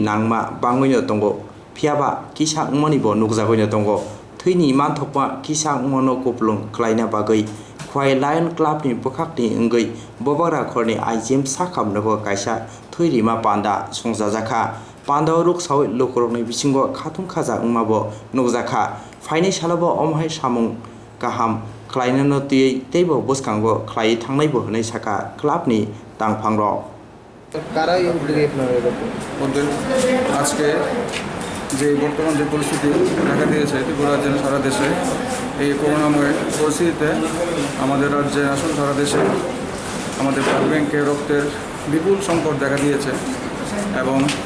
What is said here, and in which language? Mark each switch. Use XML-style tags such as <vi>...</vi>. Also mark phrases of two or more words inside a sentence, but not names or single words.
<trp>nangma bangoino tongo phiaba kisa ngmani bo nukjagoino tongo thwini manthokma kisa ngmono kuplung khlaina bagwi khwai lion club ni bukhakni ngui bobara khorni IGM sakhamnogo kaisa thwirima panda songjajaka panda ruk sawi lokorokni bisingo khatung khaja ngmabo nukjaka faini salabo omhai samung kaham khwlaina tui teibo boskango khlai thangnaibo hwnai saka clubni tangphangrok</trp> <bn>কারাই উদ্যোগে আপনারা এরকম ওদের আজকে যে বর্তমান যে পরিস্থিতি দেখা দিয়েছে ত্রিপুরা রাজ্যে সারা দেশে এই করোনাময় পরিস্থিতিতে আমাদের রাজ্যে আসলে সারা দেশে আমাদের ব্লাড ব্যাংকে রক্তের বিপুল সংকট দেখা দিয়েছে এবং</bn>